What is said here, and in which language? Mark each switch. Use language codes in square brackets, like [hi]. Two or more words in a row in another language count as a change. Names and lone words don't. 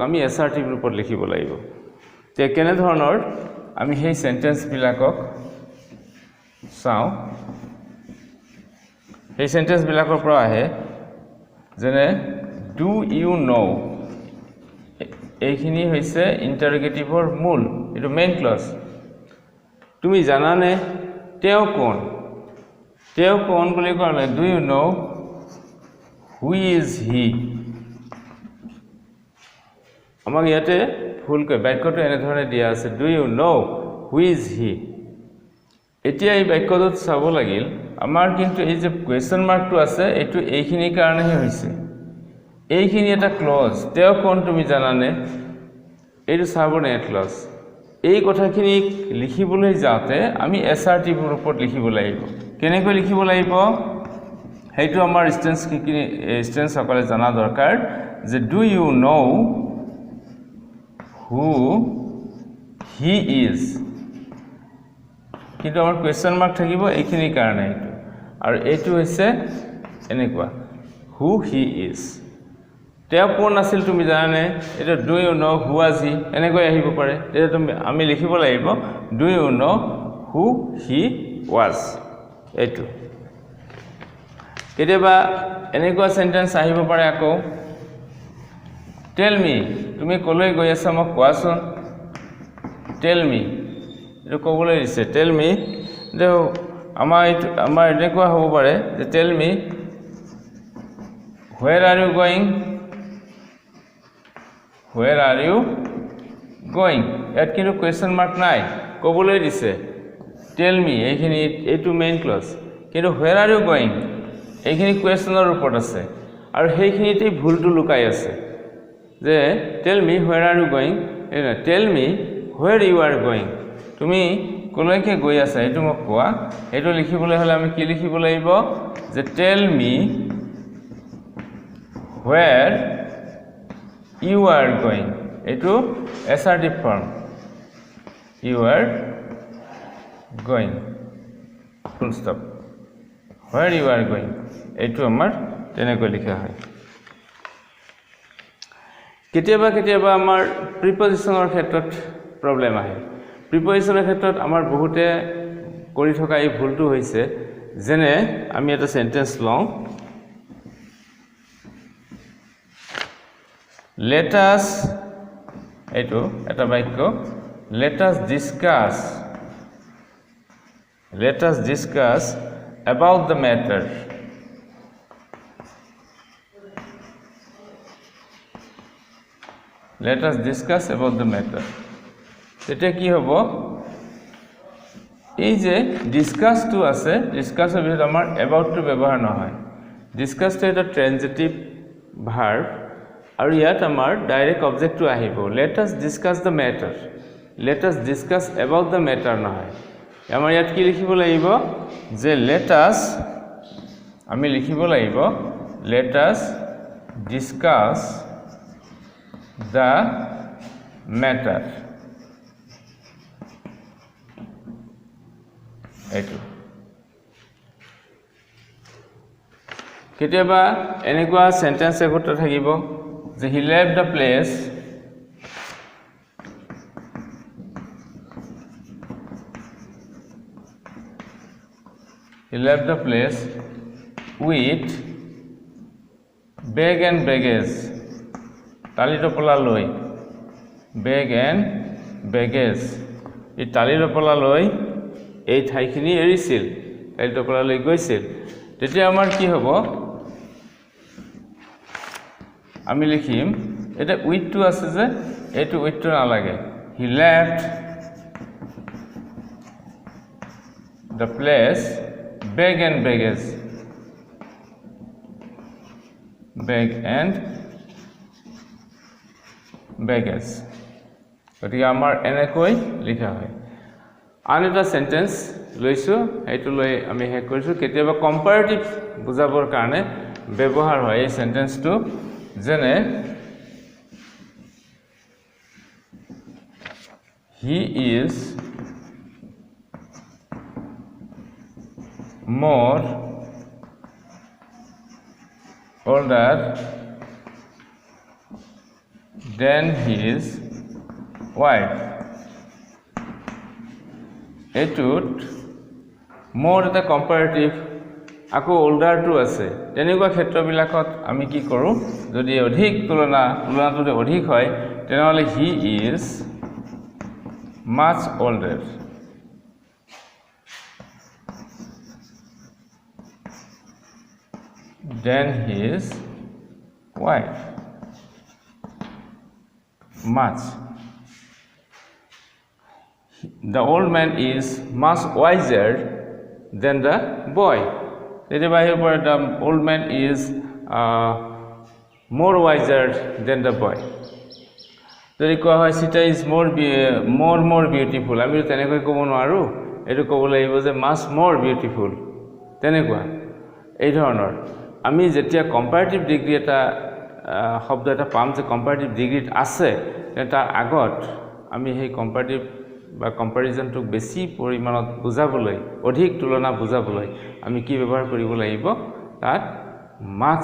[as] আমি এছাৰ্টিভ ৰূপত লিখিব লাগিব তে কেনে ধৰণৰ আমি সেই সেন্টেন্স বিলাকক চাও এই সেন্টেন্সবিলাকৰ পৰা আহে যেনে [en] do you know [as] এইখিনি হৈছে ইণ্টাৰগেটিভৰ মূল এইটো [en] main clause [as] তুমি জানানে তেওঁ কোন বুলি ক'লে [en] do you know who is he [as] আমাক ইয়াতে ভুলকৈ বাক্যটো এনেধৰণে দিয়া আছে [en] do you know who is he [as] এতিয়া এই বাক্যটোত চাব লাগিল আমাৰ কিন্তু এই যে [en] question markটো [as] আছে এইটো এইখিনিৰ কাৰণেহে হৈছে এইখিনি এটা ক্লজ তেওঁ কোন তুমি জানানে এইটো [en] subordinate clause [as] এই কথাখিনি লিখিবলৈ যাওঁতে আমি এছআৰটিভ ৰূপত লিখিব লাগিব কেনেকৈ লিখিব লাগিব সেইটো আমাৰ ষ্টুডেণ্টছ সকলে জানা দৰকাৰ যে [en] do you know who he is [as] কিন্তু আমাৰ [en] question mark [as] থাকিব এইখিনিৰ কাৰণে এইটো আৰু এইটো হৈছে এনেকুৱা হু [en] he is [as] তেওঁ কোন আছিল তুমি জানানে এটা [en] do you know who was he [as] এনেকৈ আহিব পাৰে তেতিয়া তুমি আমি লিখিব লাগিব [en] do you know who he was [as] এইটো কেতিয়াবা এনেকুৱা সেন্টেন্স আহিব পাৰে আকৌ [en] tell me [as] তুমি কলৈ গৈ আছা মোক কোৱাচোন [en] tell me [as] এইটো ক'বলৈ দিছে [en] tell me [as] আমাৰ এনেকুৱা হ'ব পাৰে যে [en] tell me where are you going [as] ইয়াত কিন্তু [en] question mark [as] নাই ক'বলৈ দিছে [en] tell me [as] এইখিনি এইটো [en] main clause [as] কিন্তু [en] where are you going [as] এইখিনি কুৱেশ্যনৰ ওপৰত আছে আৰু সেইখিনিতে ভুলটো লুকাই আছে যে [en] tell me where are you going tell me where you are going [as] তুমি কলৈকে গৈ আছা এইটো মোক কোৱা এইটো লিখিবলৈ হ'লে আমি কি লিখিব লাগিব যে [en] tell me where you are going এইটো assertive form you are going full stop where you are going [as] এইটো আমাৰ তেনেকৈ লিখা হয় কেতিয়াবা আমাৰ প্ৰিপজিশনৰ ক্ষেত্ৰত প্ৰবলেম আহে প্ৰিপজিশনৰ ক্ষেত্ৰত আমাৰ বহুতে কৰি থকা এই ভুলটো হৈছে যেনে আমি এটা সেন্টেন্স লওঁ [en] let us [as] এইটো এটা বাক্য [en] let us discuss about the matter let us discuss about the matter [as] তেতিয়া কি হ'ব এই যে ডিসকাস টু আছে ডিসকাসৰ ভিতৰত আমাৰ about টু ব্যৱহাৰ নহয় ডিসকাস টু এটা [en] transitive verb [as] আৰু ইয়াত আমাৰ [en] direct objectটো [as] আহিব [en] let us discuss the matter let us [as] discuss about the matter নহয় আমাৰ ইয়াত কি লিখিব লাগিব যে let us আমি লিখিব লাগিব [en] let us discuss the matter [as] এইটো কেতিয়াবা এনেকুৱা সেন্টেন্স একোটা থাকিব যে [en] he left the place with bag and baggage [as] তালিটোপলা লৈ [en] bag and baggage [as] এই তালিটোপলা লৈ এই ঠাইখিনি এৰিছিল তালিটোপলা লৈ গৈছিল তেতিয়া আমাৰ কি হ'ব আমি লিখিম এটা উইথ টু আছে যে এইটো উইথ টু নালাগে [en] he left the place bag and baggage [as] গতিকে আমাৰ এনেকৈ লিখা হয় আন এটা সেন্টেন্স লৈছো এইটো লৈ আমি শেষ কৰিছো কেতিয়াবা কম্পাৰেটিভ বুজাবৰ কাৰণে ব্যৱহাৰ হয় এই সেন্টেন্সটো যেনে [en] he is more older than his wife [as] এইটোত more এটা কম্পাৰেটিভ আকৌ olderটো আছে তেনেকুৱা ক্ষেত্ৰবিলাকত আমি কি কৰোঁ যদি অধিক তুলনাটো যদি অধিক হয় তেনেহ'লে [en] he is much older than his wife much the old man is much wiser than the boy the old man is more wiser than the boy [as] যদি কোৱা হয় [en] Sita is more beautiful [as] আমি তেনেকৈ ক'ব নোৱাৰো এটো ক'ব লাগিব যে [en] much more beautiful [as] তেনেকুৱা এই ধৰণৰ আমি যেতিয়া [en] comparative degree [as] এটা শব্দ এটা পাম যে [en] comparative degreeত [as] আছে তাৰ আগত আমি সেই কম্পাৰেটিভ বা কম্পাৰিজনটো বেছি পৰিমাণত বুজাবলৈ অধিক তুলনা বুজাবলৈ আমি কি ব্যৱহাৰ কৰিব লাগিব তাত মাছ